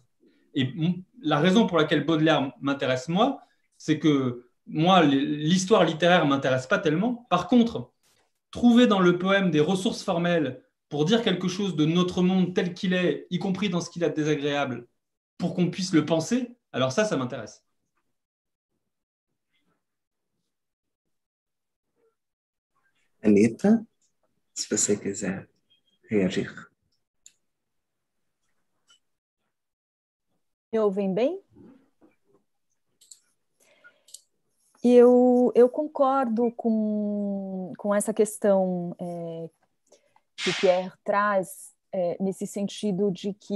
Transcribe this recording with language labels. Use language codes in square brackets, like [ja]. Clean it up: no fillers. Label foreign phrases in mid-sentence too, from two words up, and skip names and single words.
[fr] Et la raison pour laquelle Baudelaire m'intéresse, moi, c'est que moi, l'histoire littéraire ne m'intéresse pas tellement. Par contre, trouver dans le poème des ressources formelles pour dire quelque chose de notre monde tel qu'il est, y compris dans ce qu'il a de désagréable, pour qu'on puisse le penser, alors ça m'intéresse. [pt] Anita, se você quiser reagir. Me ouvem bem? Eu concordo com essa questão que o Pierre traz, nesse sentido de que